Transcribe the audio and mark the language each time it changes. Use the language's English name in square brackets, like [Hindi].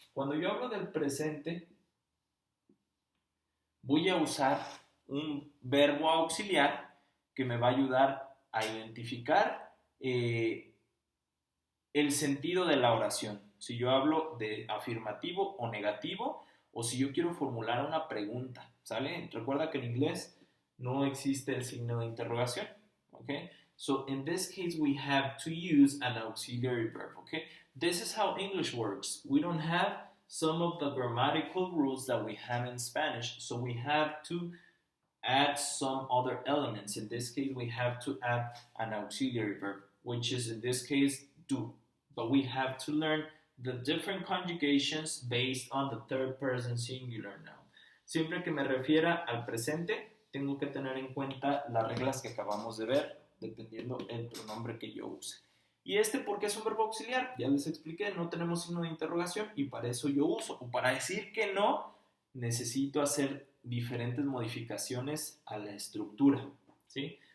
[Spanish] Cuando yo hablo del presente, voy a usar un verbo auxiliar que me va a ayudar a identificar el sentido de la oración. Si yo hablo de afirmativo o negativo, o si yo quiero formular una pregunta, ¿sale? Recuerda que en inglés no existe el signo de interrogación, ¿ok? [English] So in this case, we have to use an auxiliary verb, okay? This is how English works. We don't have some of the grammatical rules that we have in Spanish, so we have to add some other elements. In this case, we have to add an auxiliary verb, which is in this case, do. But we have to learn the different conjugations based on the third person singular noun. [Spanish] Siempre que me refiera al presente, tengo que tener en cuenta las reglas que acabamos de ver, dependiendo el pronombre que yo use. ¿Y por qué es un verbo auxiliar? Ya les expliqué, no tenemos signo de interrogación y para eso yo uso, o para decir que no, necesito hacer diferentes modificaciones a la estructura, ¿sí?